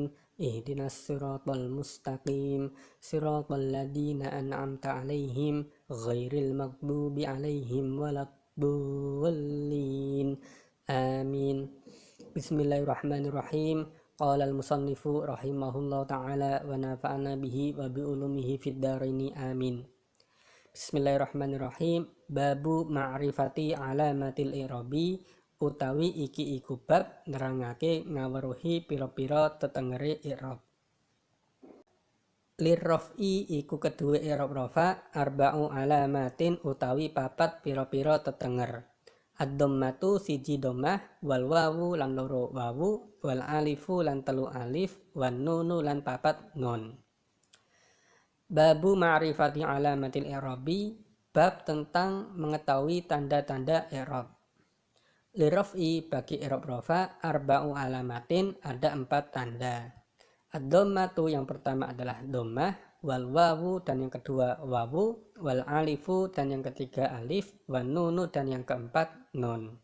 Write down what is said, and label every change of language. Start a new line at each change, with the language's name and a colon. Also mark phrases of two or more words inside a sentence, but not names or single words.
Arabic: اهدنا الصراط المستقيم. صراط الذين أنعمت عليهم غير المغضوب عليهم ولا الضالين. Amin. Bismillahirrahmanirrahim. قال المصنف رحمه الله تعالى ونفعنا به وبعلومه في الدارين آمين.
Javanese: Bismillahirrahmanirrahim.
Arabic: باب معرفة علامات الإعراب
Javanese: utawi iki iku bab nerangake ngaweruhi pira-pira tetengere i'rab. Lirraf'i iku kedue i'rab rafa
Arabic: أربع علامات
Javanese: utawi papat pira-pira tetenger. Ad-dhammatu siji dhammah, wal wawu lan loro wawu, wal alifu lan telu alif, wan nunu lan papat nun.
Arabic: باب معرفة علامات الإعراب,
Indonesian: bab tentang mengetahui tanda-tanda i'rab. Lirraf'i bagi i'rab rafa
Arabic: أربع علامات
Indonesian: ada 4 tanda. Ad-dhammatu yang pertama adalah dhammah, wal wawu dan yang kedua wawu, wal alifu dan yang ketiga alif, wan nunu dan yang keempat nun.